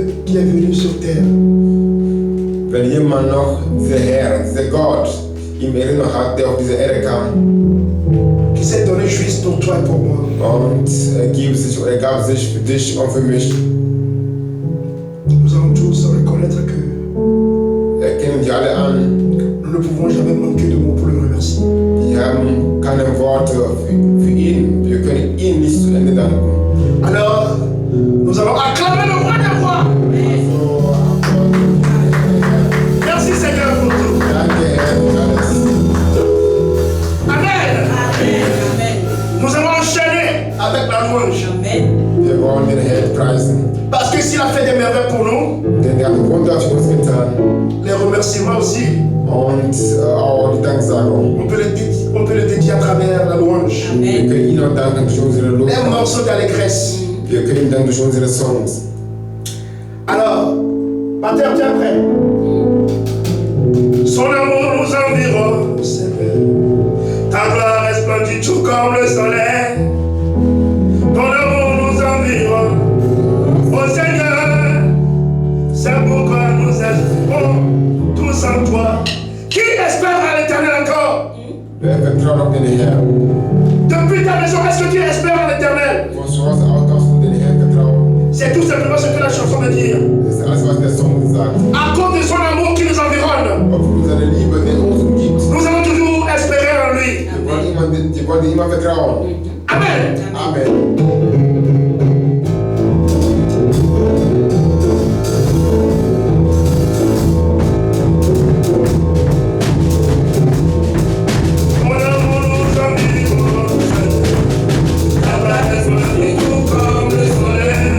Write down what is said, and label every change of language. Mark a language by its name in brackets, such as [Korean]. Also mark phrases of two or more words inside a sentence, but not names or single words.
[French] qui est venu sur terre. [German] Wenn jemand noch, dieser Herr, dieser Gott, ihm Erinnerung hat, der auf diese Erde kam [French] Qui s'est donné juste pour toi et pour moi. [German] und er gab sich für dich und für mich, [French] Nous allons tous reconnaître que [German] erkennen die alle an, [French] nous ne pouvons jamais manquer de mots pour le remercier. [German] die haben keine Worte für ihn. Wir können ihn nicht zu Ende danken. [French] Alors, nous allons acclamer le roi des rois. Merci Seigneur pour tout. [German] Danke, Herr, für alles. Amen. Amen. [French] Nous allons enchaîner avec la louange. Amen. [German] Wir wollen den Herrn preisen, [French] Parce que s'il a fait des merveilles pour nous, [German] denn er hat Wunder für uns getan. [French] les remerciements aussi, [German] Und auch die Danksagung. [French] on peut le dédier à travers la louange. [German] Wir können ihn auch danken durch unsere [French] Un [German] Lobpreis. [French] morceau d'allégresse. [German] Wir können ihn danken durch unsere Songs. [French] Alors, Pater, tu es prêt? Son amour nous environne, Seigneur. Ta gloire resplendit tout comme le soleil. Ton amour nous environne, oh Seigneur. C'est pourquoi nous espérons tous en toi. Qui espère à l'éternel encore? [German] Wer vertraut auf den Herrn? [French] Depuis ta maison, est-ce que tu espères à l'éternel? [German] Von zu Hause aus darfst du den Herrn vertrauen. [French] C'est tout simplement ce que la chanson veut dire. [German] Das ist alles, was der Song sagt. [French] À cause de son amour qui nous environne, [German] Aufgrund seiner Liebe, die uns umgibt. [French] nous allons toujours espérer en lui. [German] Die wollen dir immer vertrauen. Amen. Amen. [French] Mon amour nous environne, ta gloire resplendit tout comme le soleil.